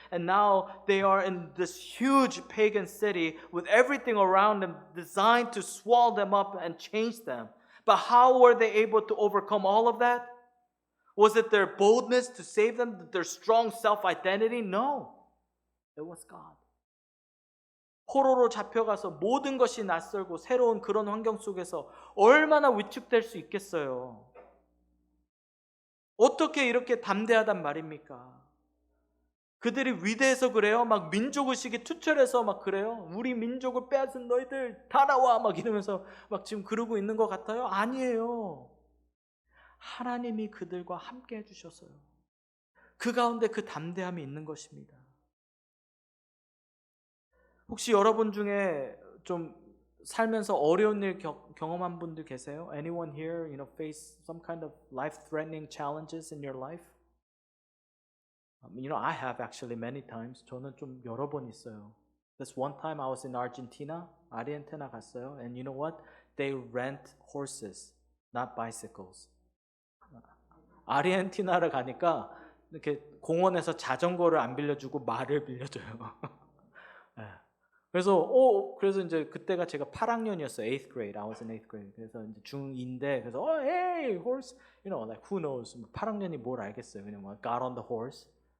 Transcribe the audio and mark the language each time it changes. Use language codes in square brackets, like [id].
[en] And now they are in this huge pagan city with everything around them designed to swallow them up and change them. But how were they able to overcome all of that? Was it their boldness to save them, their strong self-identity? No. It was God. [ko] 포로로 잡혀가서 모든 것이 낯설고 새로운 그런 환경 속에서 얼마나 위축될 수 있겠어요. 어떻게 이렇게 담대하단 말입니까? 그들이 위대해서 그래요? 막 민족의식이 투철해서 막 그래요? 우리 민족을 빼앗은 너희들 다 나와! 막 이러면서 막 지금 그러고 있는 것 같아요? 아니에요. 하나님이 그들과 함께 해주셔서요. 그 가운데 그 담대함이 있는 것입니다. 혹시 여러분 중에 좀 살면서 어려운 일 경험한 분들 계세요? [en] Anyone here, face some kind of life-threatening challenges in your life? I have actually many times. [ko] 저는 좀 여러 번 있어요. [en] This one time I was in Argentina. [ko] 아르헨티나 갔어요. [en] And you know what? They rent horses, not bicycles. [ko] 아르헨티나를 가니까 이렇게 공원에서 자전거를 안 빌려주고 말을 빌려줘요. 네. 그래서 이제 그때가 제가 8학년이었어요. [en] 8th grade. I was in 8th grade. [ko] 그래서 이제 중2인데 그래서 [en] hey horse, like who knows? [ko] 8학년이 뭘 알겠어요. 그냥 [en] got on the horse.